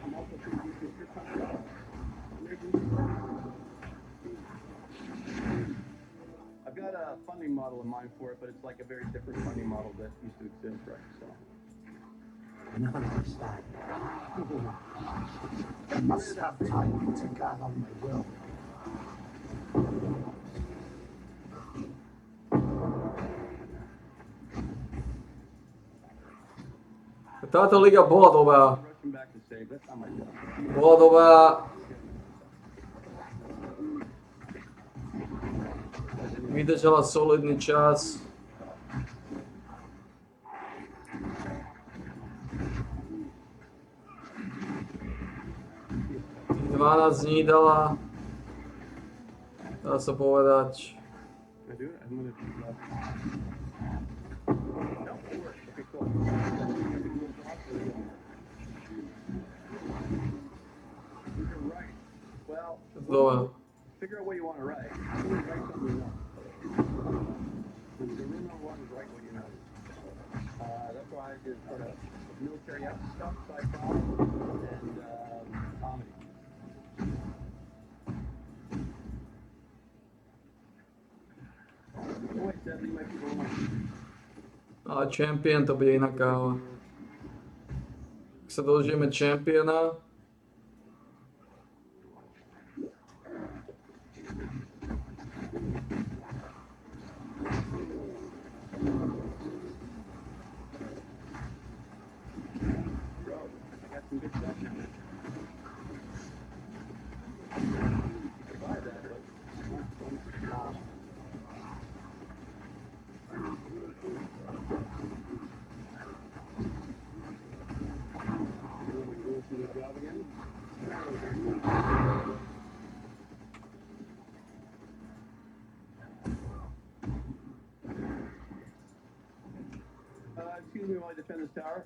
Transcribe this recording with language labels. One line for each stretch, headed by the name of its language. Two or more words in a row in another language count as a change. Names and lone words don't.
English: I'm also pretty used to your script coming out. I've got a funding model in mind for it, but it's like a very different funding model that used to exist, right? So. I never understand. I must have time to gather my will.
Slovak: Táto liga bola dobrá.
English: Rushing back to save. That's not my job.
Slovak: Bola dobrá. Vydržala solidný čas. Tých 12 dní dala. Dá sa povedať.
English: Can I do it? I'm gonna. No, it works. Okay, cool. You're right. Well,
Slovak: Dobre.
English: figure out what you want to write. You want to write something you want. The original one is write what you know. That's why I did sort of military stuff, sci-fi, and comedy. Oh, wait, sadly, my people won.
Slovak: Ale champion to bude iná káva. Ak sa dožijeme championa,
English: Bro, I got some good stuff now. You can buy that, but excuse me while I defend this tower.